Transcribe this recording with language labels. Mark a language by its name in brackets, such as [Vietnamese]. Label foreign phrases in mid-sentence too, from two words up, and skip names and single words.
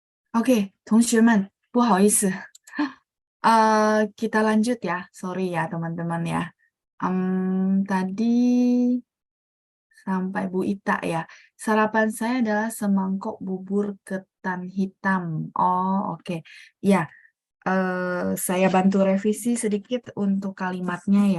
[Indonesian] Oke, [Chinese] 同学们，不好意思， [Indonesian] kita lanjut ya. Sorry ya teman-teman ya. Tadi sampai Bu Ita ya. Sarapan saya adalah semangkok bubur ketan hitam. Oh, oke. Ya, saya bantu revisi sedikit untuk kalimatnya ya.